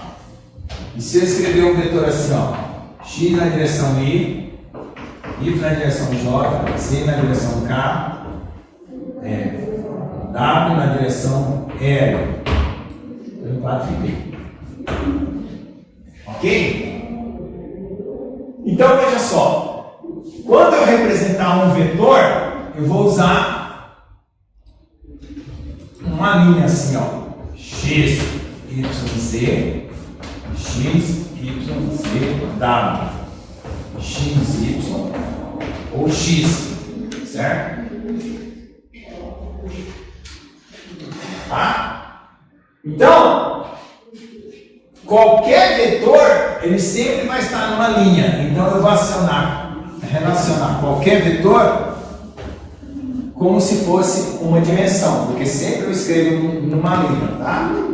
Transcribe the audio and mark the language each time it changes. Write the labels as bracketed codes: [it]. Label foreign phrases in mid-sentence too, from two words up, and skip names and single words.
[pt] E se eu escrever um vetor assim, ó, x na direção y na direção j, z na direção k, w na direção l, estou em 4D. Ok? Então veja só, quando eu representar um vetor, eu vou usar uma linha assim, ó, x, y, z, x, y, z, w, x, y ou x, certo? Tá? Então, qualquer vetor, ele sempre vai estar numa linha. Então eu vou relacionar qualquer vetor como se fosse uma dimensão, porque sempre eu escrevo numa linha, tá?